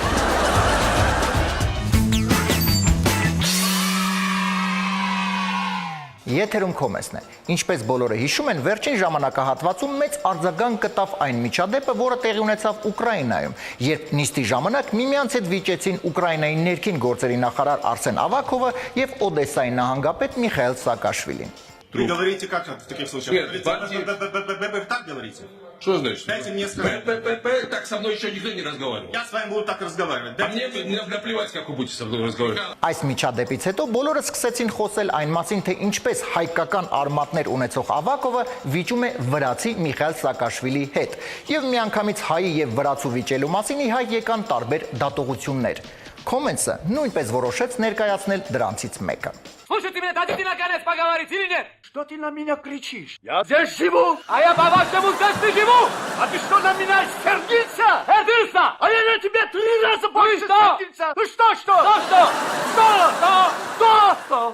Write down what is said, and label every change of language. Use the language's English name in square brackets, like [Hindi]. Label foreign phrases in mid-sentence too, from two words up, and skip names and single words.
[Armenian] Եթերում Comments-ն է։ Ինչպես բոլորը հիշում են, վերջին ժամանակահատվածում մեծ արձագանք գտավ այն միջադեպը, որը տեղի ունեցավ Ուկրաինայում, երբ նիստի ժամանակ միմյանց հետ վիճեցին Ուկրաինայի ներքին գործերի նախարար Արսեն Ավակովը եւ Օդեսայի նահանգապետ Միխայել Սաակաշվիլին։ [Russian] Вы говорите как в таких случаях? Нет, вы так говорите? Что значит? Дайте мне сказать. Так со мной еще никто не разговаривал. Я с вами буду так разговаривать. А мне наплевать, как вы будете со мной разговаривать. [Armenian] Այս միջադեպից հետո բոլորը սկսեցին խոսել այն մասին, թե ինչպես հայկական արմատներ ունեցող Ավակովը վիճում է վրացի Միխայել Սաակաշվիլի հետ։ Եվ միանգամից հայի եւ վրացու վիճելու մասին ի հայտ եկան տարբեր դատողություններ։ Comments-ը нույնպես որոշեց ներկայացնել дранцից մեկը։ [Russian] Слушай, ты меня дадите наконец поговорить или нет? Что ты на меня кричишь? Я здесь живу, а я по-вашему здесь не живу! А ты что, на меня сердился? Сердился! А я на тебя 3 раза больше что? сердился! Ну что? Что?